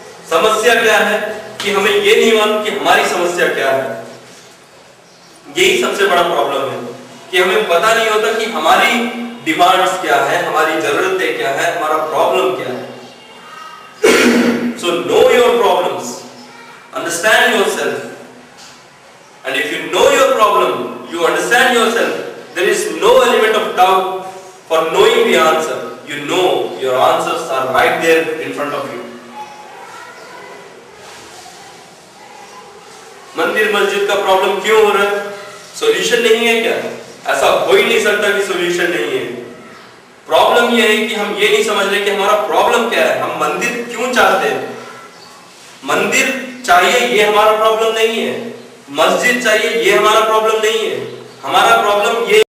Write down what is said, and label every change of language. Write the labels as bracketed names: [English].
[Hindi] समस्या क्या है कि हमें ये नहीं मालूम कि हमारी समस्या क्या है. यही सबसे बड़ा प्रॉब्लम है कि हमें पता नहीं होता कि हमारी डिमांड्स क्या है, हमारी जरूरतें क्या है, हमारा प्रॉब्लम क्या है. [English] So know your problems, understand yourself, and if you know your problem, you understand yourself, there is no element of doubt for knowing the answer. You know your answers are right there in front of you. [Hindi] मंदिर मस्जिद का problem क्यों हो रहा है? Solution नहीं है क्या? ऐसा हो ही नहीं सकता कि सॉल्यूशन नहीं है. प्रॉब्लम यह है कि हम ये नहीं समझ रहे कि हमारा प्रॉब्लम क्या है. हम मंदिर क्यों चाहते हैं? मंदिर चाहिए ये हमारा प्रॉब्लम नहीं है. मस्जिद चाहिए ये हमारा प्रॉब्लम नहीं है. हमारा प्रॉब्लम ये